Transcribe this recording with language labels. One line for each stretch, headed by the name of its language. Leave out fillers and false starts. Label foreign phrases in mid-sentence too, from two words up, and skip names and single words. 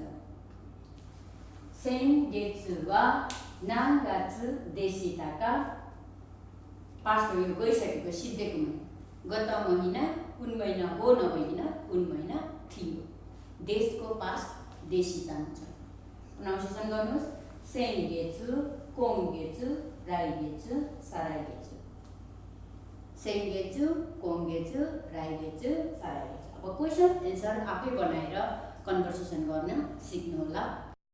Japanese: 先月は何月でしたか
Nepali: पास्ट हो, यो गइसकेको सिद्धेको महिना। गत महिना कुन महिना हो नभइकन कुन महिना थियो। देशको पास्ट देशिता हुन्छ। प्रोनाउन्सिएसन गर्नुहोस्।
Japanese: 先月、今月、来月、再来月. 先月、今月、来月、再来月.
Nepali: अब
English: question answer
Nepali: आफै बनाएर कन्भर्सेसन गर्न सिक्नु होला।